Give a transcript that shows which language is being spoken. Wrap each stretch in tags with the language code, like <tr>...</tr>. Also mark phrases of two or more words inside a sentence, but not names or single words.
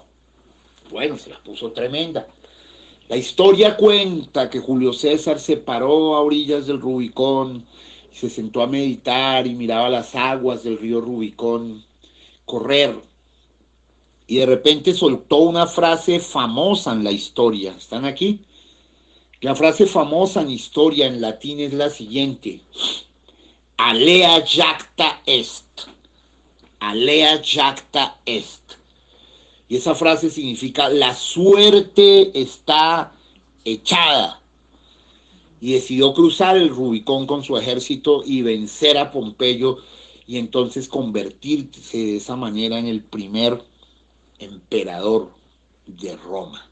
<es>Bueno, se la puso tremenda. La historia cuenta que Julio César se paró a orillas del Rubicón, se sentó a meditar y miraba las aguas del río Rubicón correr. Y de repente soltó una frase famosa en la historia. ¿Están aquí? La frase famosa en historia en latín es la siguiente:</es> <la>alea jacta est. Alea jacta est.</la> <es>Y esa frase significa: la suerte está echada. Y decidió cruzar el Rubicón con su ejército y vencer a Pompeyo, y entonces convertirse de esa manera en el primer emperador de Roma.</es>